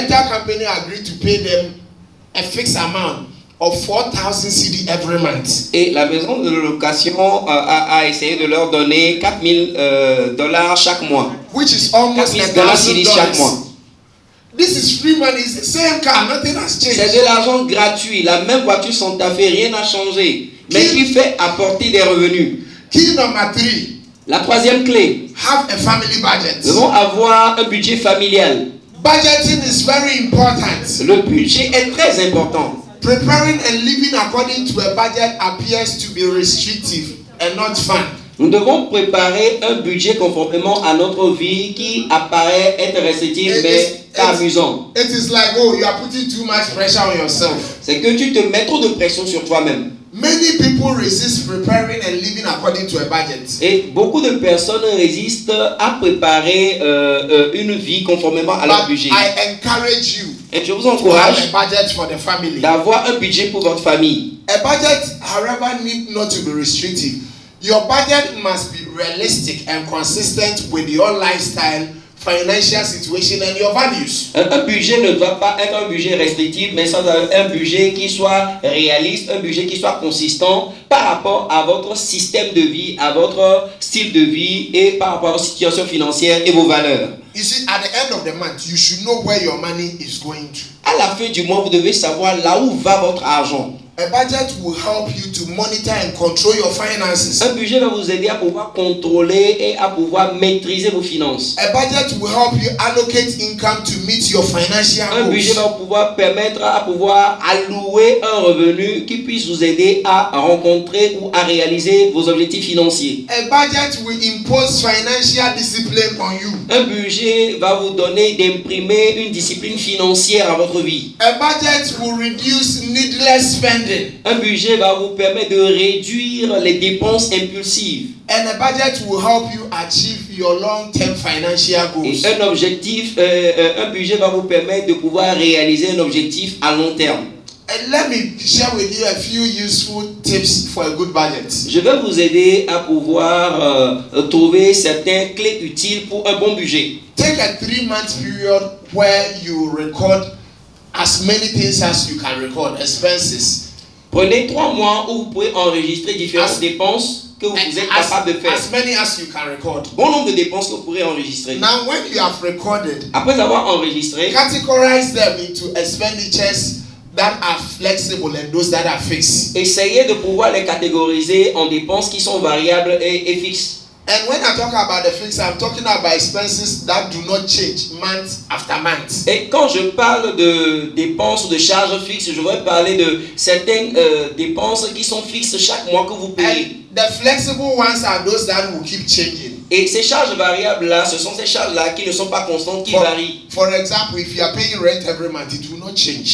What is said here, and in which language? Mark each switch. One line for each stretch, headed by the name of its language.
English: rental company agreed to pay them a fixed amount of 4,000 CD every month.
French: Et la maison de location a essayé de leur donner $4,000 chaque mois.
English: Which is almost
French: $4,000 cedis chaque mois.
English: $1,000. This is free money. It's the same car. Nothing has
French: C'est
English: changed.
French: de l'argent gratuit. La même voiture Santa Fe, rien n'a changé. Mais qui fait apporter des revenus.
English: Key number 3.
French: La troisième clé,
English: Have a family budget.
French: nous devons avoir un budget familial.
English: Budgeting is very important.
French: Le budget est très important.
English: Preparing and living according to a budget appears to be restrictive and not fun.
French: Nous devons préparer un budget conformément à notre vie qui apparaît être restrictif mais amusant.
English: It is like, oh, you are putting too much pressure on yourself.
French: C'est que tu te mets trop de pression sur toi-même.
English: Many people resist preparing and living according to a budget.
French: Et beaucoup de personnes résistent à préparer une vie conformément à leur
English: But
French: budget.
English: I encourage you
French: Et je vous
English: to have
French: encourage
English: a budget for the family.
French: d'avoir un budget pour votre famille.
English: A budget, however, need not to be restrictive. Your budget must be realistic and consistent with your lifestyle, financial situation, and your values.
French: Un budget ne doit pas être un budget restrictif, mais ça doit être un budget qui soit réaliste, un budget qui soit consistant par rapport à votre système de vie, à votre style de vie et par rapport à votre situation financière et vos valeurs.
English: You see, at the end of the month, you should know where your money is going to.
French: À la fin du mois, vous devez savoir là où va votre argent.
English: A budget will help you to monitor and control your finances.
French: Un budget va vous aider à pouvoir contrôler et à pouvoir maîtriser vos finances.
English: A budget will help you allocate income to meet your financial
French: Un budget
English: goals.
French: va pouvoir permettre à pouvoir allouer un revenu qui puisse vous aider à rencontrer ou à réaliser vos objectifs financiers.
English: A budget will impose financial discipline on you.
French: Un budget va vous donner d'imprimer une discipline financière à votre vie.
English: A budget will reduce needless spending.
French: Un budget va vous permettre de réduire les dépenses impulsives.
English: And a budget will help you achieve your long-term financial
French: Et
English: goals.
French: un budget va vous permettre de pouvoir réaliser un objectif à long terme.
English: And let me share with you a few useful tips for a good budget.
French: Je vais vous aider à pouvoir trouver certaines clés utiles pour un bon budget.
English: Take a 3-month period where you record as many things as you can record, expenses.
French: Prenez 3 mois où vous pouvez enregistrer différentes dépenses que vous êtes capable de faire.
English: As many as you can record.
French: Bon nombre de dépenses que vous pourrez enregistrer.
English: Now, when you have recorded,
French: Après avoir enregistré,
English: categorize them into expenditures that are flexible and those that are fixed.
French: essayez de pouvoir les catégoriser en dépenses qui sont variables et fixes.
English: And when I talk about the fixed, I'm talking about expenses that do not change month after month.
French: Et quand je parle de dépenses ou de charges fixes, je voudrais parler de certaines dépenses qui sont fixes chaque mois que vous payez.
English: And the flexible ones are those that will keep changing.
French: Et ces charges variables-là, ce sont ces charges-là qui ne sont pas constantes, qui varient.
English: For example, if you are paying rent every month, it will not change.